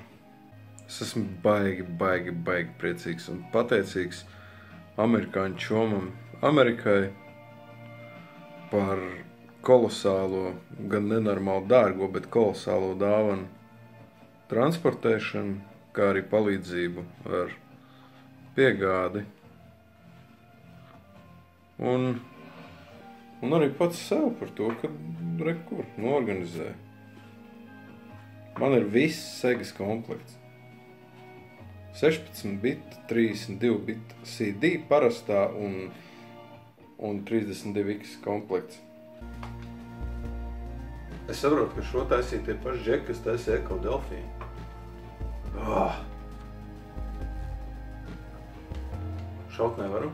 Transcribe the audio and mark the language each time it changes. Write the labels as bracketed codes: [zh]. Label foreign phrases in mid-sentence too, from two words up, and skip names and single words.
[lv] Es esmu baigi priecīgs un pateicīgs amerikāņu čomam Amerikai par kolosālo, gan nenormāli dārgo, bet kolosālo dāvanu transportēšanu, kā arī palīdzību ar piegādi. Un arī pats sev par to, ka norganizē. Man ir viss segas komplekts. 16 bit, 32 bit CD parastā un 32X komplekts. Es saprotu, ka šo taisīja tie paši džeki, kas taisīja Eko Delfiju. Šaut nevaru.